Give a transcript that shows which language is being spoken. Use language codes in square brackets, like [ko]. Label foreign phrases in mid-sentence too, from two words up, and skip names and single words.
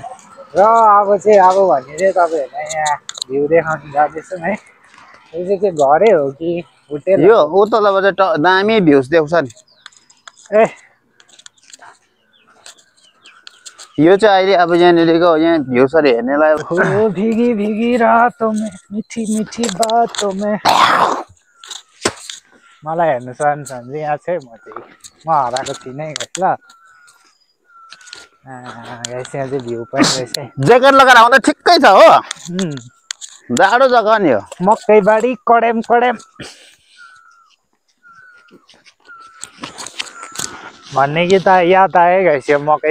[ne] र अब चाहिँ भने चाहिँ तपाईँहरूलाई यहाँ भ्यू देखाउनु जाँदैछौँ है यो चाहिँ के घरै हो कि होटेल यो तलबाट चाहिँ दामी भ्यूज देख्छ नि ए यो चाहिँ अहिले अब यहाँनिरको यहाँ भ्यूसहरू हेर्नेलाई [hi] भीगी भीगी रातों में मीठी मीठी बातों में [ne] मलाई हेर्नु चाहन्छ भने यहाँ चाहिँ म हराएको थिइनँ है ल यहाँ चाहिँ भ्यू पनि रहेछ ज्याकेट लगाएर आउँदा ठिक्कै छ हो जाडो जग्गा नि हो मकैबारी कडेम भन्ने कि त याद आयो गाइस यो मकै